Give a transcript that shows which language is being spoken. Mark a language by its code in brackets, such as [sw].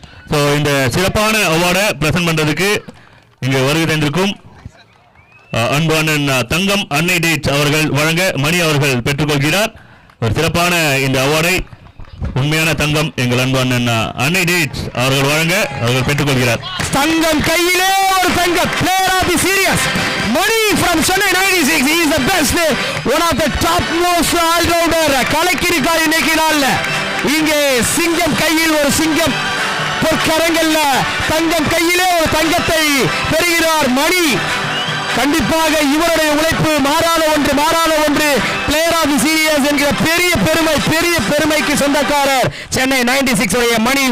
[ta] So இந்த சிறப்பான அவார்டை present பண்ணுறதுக்கு இங்கே வருகை தந்திருக்கும் அன்பான தங்கம் அன்னை டேட்ஸ் அவர்கள் வழங்க மணி அவர்கள் பெற்றுக்கொள்கிறார். ஒரு சிறப்பான இந்த அவார்டை உண்மையான தங்கம் எங்கள் அன்பான அன்னை டேட்ஸ் அவர்கள் வழங்க அவர்கள் பெற்றுக்கொள்கிறார். தங்கம் கையிலே ஒரு தங்கம், [en] Player of the series Mani from Chennai 96. he is the best, one of the top most all-rounder. [ta] கலக்கிருக்கார் இன்னைக்கு நாள்ல. இங்கே சிங்கம் கையில் ஒரு சிங்கம், பொற்கரங்கள்ல தங்கம் கையிலே ஒரு தங்கத்தை பெறுகிறார் மணி. கண்டிப்பாக இவருடைய உழைப்பு மாறாத ஒன்று. பிளேயர் ஆஃப் தி சீரியஸ் என்கிற பெரிய பெருமைக்கு சொந்தக்காரர் சென்னை 96 உடைய மணி.